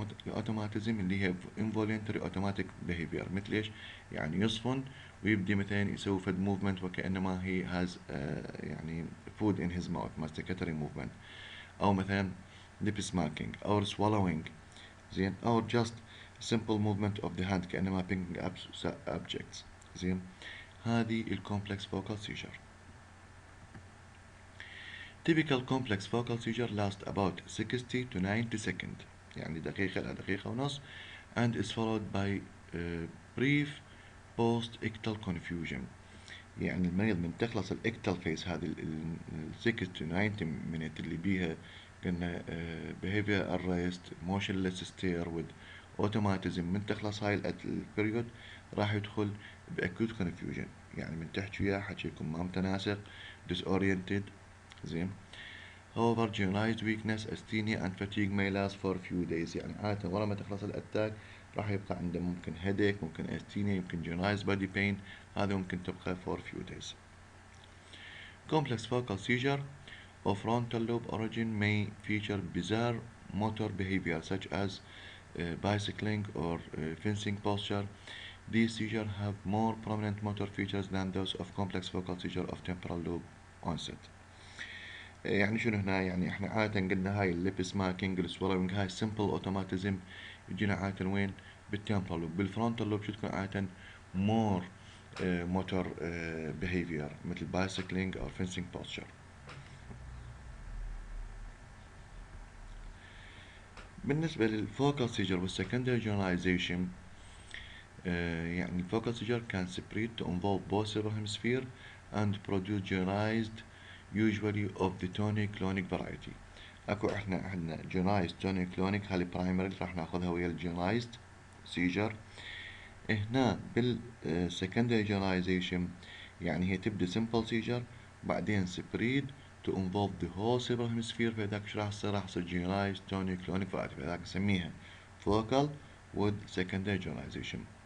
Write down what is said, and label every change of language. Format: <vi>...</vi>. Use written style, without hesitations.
<ar>الأوتوماتيزم اللي هي</ar> <en>involuntary automatic behavior</en> <ar>مثل إيش؟ يعني يصفن ويبدي مثلا يسوي فد movement وكأنما he has يعني food in his mouth masticatory movement، أو مثلا lip smacking أو swallowing زين، أو just simple movement of the hand كأنما picking up objects زين. هذه الcomplex focal seizure.</ar> <en>Typical complex focal seizure lasts about 60 to 90 seconds</en> <ar>يعني دقيقة إلى دقيقة ونص</ar> <en>and is followed by brief post-ictal confusion</en> <ar>يعني المريض من تخلص الاكتال فيس هذه ال 60 to 90 minute اللي بيها قلنا behavior arrest motionless stare with automatism من تخلص هاي البريود راح يدخل بأكوت confusion يعني من تحكي وياه حكي يكون ما متناسق disoriented زين.</ar> <en>However, generalized weakness, asthenia and fatigue may last for a few days</en> <ar>يعني عادة ورا ما تخلص الأتاك راح يبقى عنده ممكن</ar> <en>headache ممكن asthenia يمكن generalized body pain هذا ممكن تبقى for a few days. Complex focal seizure of frontal lobe origin may feature bizarre motor behavior such as bicycling or fencing posture. These seizures have more prominent motor features than those of complex focal seizure of temporal lobe onset.</en> <ar>يعني شنو هنا يعني احنا عادة قلنا هاي الليب سماكينج السوالوينج هاي سمبل اوتوماتيزم يجينا عادة وين بالتمبرال لوب بالفرونتال لوب شو تكون عادة مور موتور بيهيفير مثل بايسكلينج او فينسينج بوستشر. بالنسبة للفوكال سيجر والسكندري جنرالايزيشن يعني الفوكال سيجر</ar> <en>can spread to involve both cerebral hemisphere and produce generalized usually of the tonic-clonic variety.</en> <ar>اكو احنا عندنا generalized tonic-clonic هذه primary راح ناخذها ويا الجنرالايزد سيجر. هنا بالسكندري generalization يعني هي تبدا simple seizure بعدين</ar> <en>spread to involve the whole cerebral hemisphere</en> <ar>فهذاك ايش راح يصير؟ راح يصير generalized tonic-clonic variety فهذاك نسميها focal with secondary generalization.</ar>